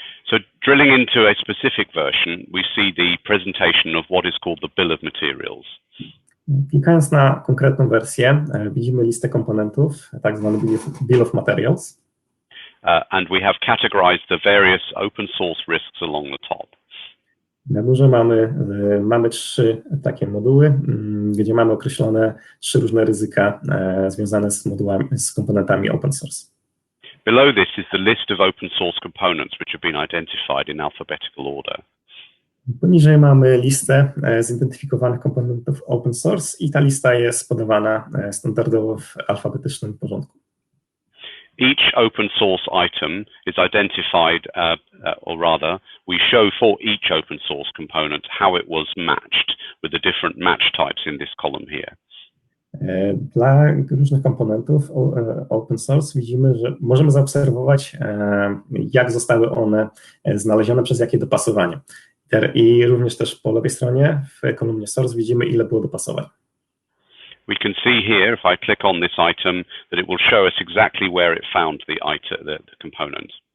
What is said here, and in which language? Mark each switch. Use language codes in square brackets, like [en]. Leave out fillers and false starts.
[en] So drilling into a specific version, we see the presentation of what is called the bill of materials. [pl] Klikając na konkretną wersję, widzimy listę komponentów, tak zwany bill of materials. [en] And we have categorized the various open source risks along the top. [pl] Na górze mamy 3 takie moduły, gdzie mamy określone 3 różne ryzyka związane z komponentami open source. [en] Below this is the list of open source components which have been identified in alphabetical order. [pl] Poniżej mamy listę zidentyfikowanych komponentów open source i ta lista jest podawana standardowo w alfabetycznym porządku. [en] Each open source item is identified, or rather, we show for each open source component how it was matched with the different match types in this column here. [pl] Dla różnych komponentów open source widzimy, że możemy zaobserwować, jak zostały one znalezione przez jakie dopasowanie. I również też po lewej stronie w kolumnie source widzimy, ile było dopasowań. [en] We can see here, if I click on this item, that it will show us exactly where it found the component.